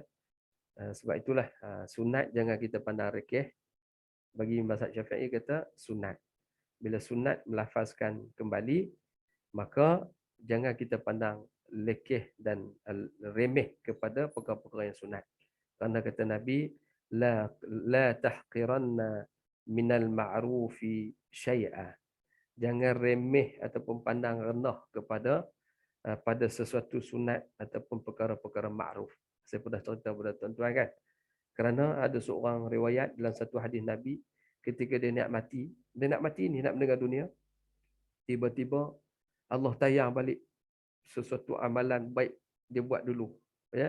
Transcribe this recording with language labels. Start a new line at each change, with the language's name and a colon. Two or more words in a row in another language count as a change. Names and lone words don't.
Malay: Sebab itulah sunat jangan kita pandang rekeh. Bagi mazhab Syafi'i kata sunat. Bila sunat melafazkan kembali, maka jangan kita pandang lekeh dan remeh kepada perkara-perkara yang sunat. Kerana kata Nabi,
Arabic: لا تحقرن من المعروف شيئا.
Malay: Jangan remeh ataupun pandang rendah kepada pada sesuatu sunat ataupun perkara-perkara ma'ruf. Saya pernah cerita kepada tuan-tuan, kan. Kerana ada seorang riwayat dalam satu hadis Nabi, ketika dia nak mati ni, nak meninggal dunia, tiba-tiba Allah tayang balik sesuatu amalan baik dia buat dulu, ya.